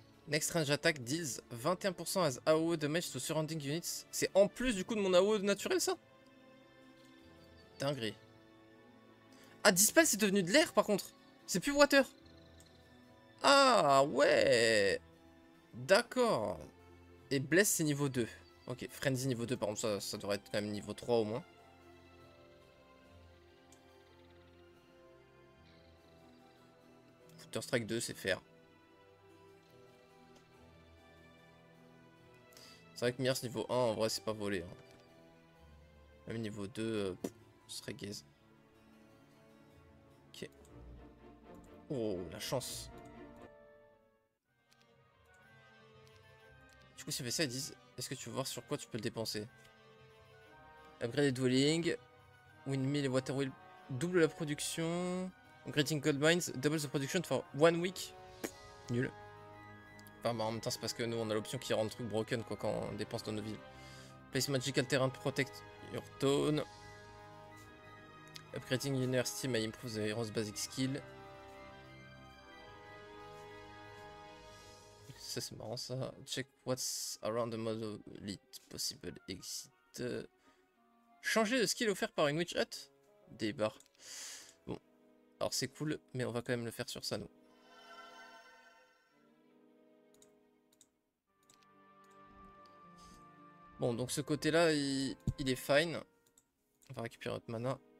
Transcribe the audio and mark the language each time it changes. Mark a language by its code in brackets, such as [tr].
[en] Next range attack deals 21% as AOE damage to surrounding units. [fr] C'est en plus du coup de mon AOE naturel ça? Dinguerie. Ah, Dispel c'est devenu de l'air par contre. C'est plus water. Ah ouais. D'accord. Et Bless c'est niveau 2. Ok, Frenzy niveau 2 par contre ça devrait être quand même niveau 3 au moins. Counter Strike 2 c'est faire. C'est vrai que Mirs niveau 1 en vrai c'est pas volé. Hein. Même niveau 2 ce serait gaze. Ok. Oh la chance. Du coup si on fait ça ils disent est-ce que tu veux voir sur quoi tu peux le dépenser? Upgrade dwelling. Windmill et water wheel double la production. [en] Upgrading gold mines double the production for 1 week. [fr] Nul. Enfin, bah, en même temps, c'est parce que nous on a l'option qui rend le truc broken quoi, quand on dépense dans nos villes. [en] Place magical terrain protect your town. Upgrading university may improve the hero's basic skill. [fr] Ça c'est marrant ça. [en] Check what's around the monolith possible exit. [fr] Changer de skill offert par une witch hut. Des barres. Bon. Alors c'est cool, mais on va quand même le faire sur ça nous. Bon, donc ce côté-là, il est fine. On va récupérer notre mana.